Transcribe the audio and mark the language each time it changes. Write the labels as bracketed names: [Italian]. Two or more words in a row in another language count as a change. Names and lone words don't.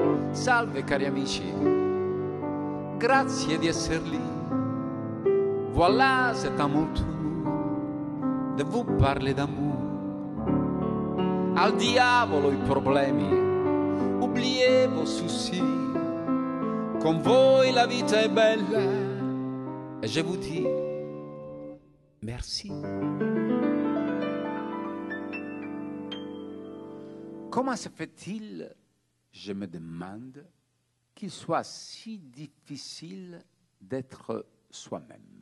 [Italian] Salve cari amici, grazie di essere lì. [French] Voilà, c'est à mon tour de vous parler d'amour. [Italian] Al diavolo i problemi, [French] oubliez vos soucis. [Italian] Con voi la vita è bella [French] et je vous dis merci. Comment se fait-il, je me demande, qu'il soit si difficile d'être soi-même?